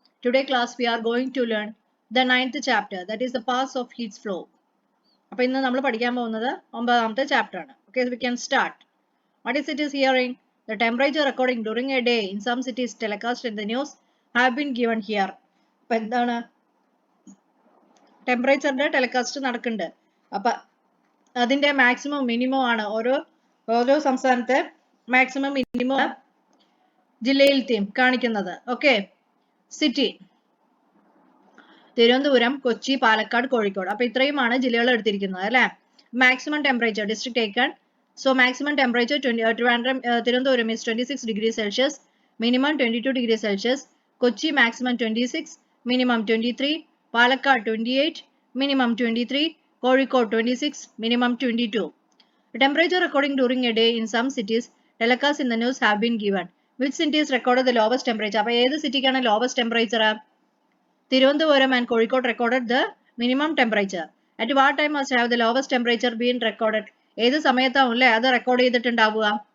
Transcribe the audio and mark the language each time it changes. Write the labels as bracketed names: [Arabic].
[English] Today class we are going to learn the 9th chapter, that is the paths of heat's flow. [Malayalam] അപ്പോൾ ഇന്ന് നമ്മൾ പഠിക്കാൻ പോകുന്നത് 9ാമത്തെ chapter ആണ്. [English] Okay, so we can start. What is it is hearing? The temperature recording during a day in some cities telecast in the news have been given here. [Malayalam] അപ്പോൾ എന്താണ് ടെമ്പറേച്ചറിന്റെ telecast നടക്കുന്നുണ്ട്. അപ്പോൾ അതിന്റെ മാക്സിമം മിനിമം ആണ് ഓരോ സംസ്ഥാനത്തെ maximum minimum ജില്ലയിലത്തെയും കാണിക്കുന്നത്. Okay, city Thiruvananthapuram, Kochi, Palakkad, Kozhikode. അപ്പൊ ഇത്രയുമാണ് ജില്ലകൾ എടുത്തിരിക്കുന്നത് അല്ലെ. [English] Maximum temperature district taken. So maximum temperature Thiruvananthapuram is 26 degrees Celsius, minimum 22 degrees Celsius. Kochi maximum 26, minimum 23. Palakkad 28, minimum 23. Kozhikode 26, minimum 22. The temperature recording during a day in some cities telecast in the news have been given. Which cities recorded the lowest temperature? [Malayalam] അപ്പോൾ ഏത് സിറ്റിക്കാണ് [English] lowest temperature? Thiruvananthapuram and Kozhikode recorded the minimum temperature. At what time must have the lowest temperature been recorded? [Malayalam] ഏത് സമയത്താവുമല്ലേ അത് record ചെയ്തിട്ടുണ്ടാവുക?